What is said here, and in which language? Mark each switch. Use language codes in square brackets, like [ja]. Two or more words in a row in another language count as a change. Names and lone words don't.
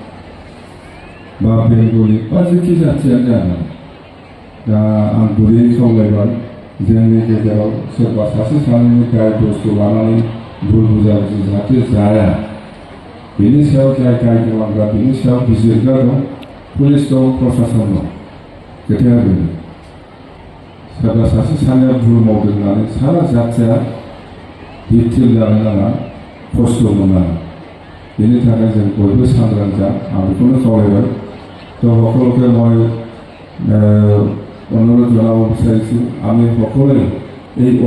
[brx] बा बेंगलि बा जेखि जाथियानो जाया, दा आं गुरैयै खावलायबाय, जोंनि गेजेराव सोरबा सासे सानैनि गाय दसखौ लानानै भुल बुजाबुजि जाहाथे जाया, बेनि सायाव जाय गाय खालामग्रा बेनि सायाव बिजिरग्रा दं, पुलिस दं, प्रशासन दं। खोथाया बेनो, सोरबा सासे सानैया भुल मावदों होननानै सारा जाथिया भिक्टिम जानो नाङा, खस्थ' मोननाङा। बेनि थाखाय जों बयबो सांग्रां जा, आं बेखौनो खावलायबाय। [as] তো সকলোকে মই অনুৰোধ জনাব বিচাৰিছোঁ, আমি সকলোৱে এই